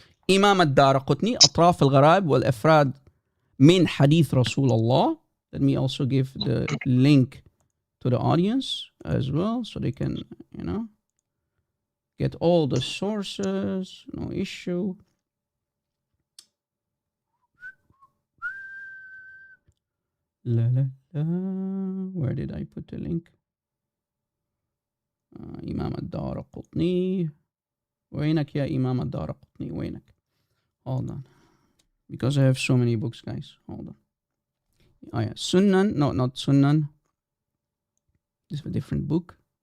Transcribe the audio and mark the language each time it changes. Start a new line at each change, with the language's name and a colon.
Arabic: إمام الدارقطني أطراف الغرائب والأفراد من حديث رسول الله.
English: Let me also give the link to the audience as well so they can, get all the sources, no issue. La, la, la. Where did I put the link?
Arabic: إمام الدارقطني. وينك يا إمام الدارقطني وينك?
English: Hold on. Because I have so many books, guys. Hold on. Oh yeah. Sunan. No, not Sunan. This is a different book.